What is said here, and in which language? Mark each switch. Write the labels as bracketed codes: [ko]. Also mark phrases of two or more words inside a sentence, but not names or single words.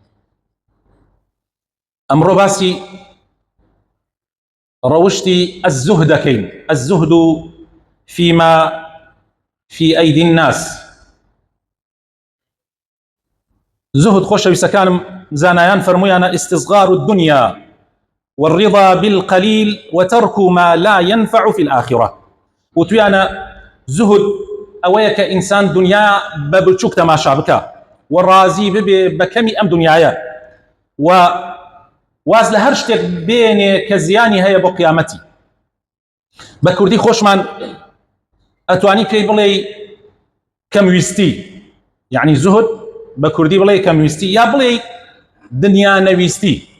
[ckb] ئەمڕۆ باسی ڕەوشتی الزهد دەکەین [ar] الزهد فيما في أيدي الناس [ckb] زهد خۆشەویستەکانم زانایان فەرموویانە [ar] استصغار الدنيا والرضا بالقليل وترك ما لا ينفع في الآخرة [ckb] وتویانە زهد ئەوەیە کە ئینسان دنیا بە بچووک تەماشا بکە و ڕازی ببێ بە کەمی ئەم دنیایە و واز لە هەر شتێک بێنێ کە زیانی هەیە بۆ قیامەتی بە کوردی خۆشمان ئەتوانی پێی بڵێ کەمویستی یعنی زهد بە کوردی بڵێ کەمویستی یا بڵێ دنیا نەویستی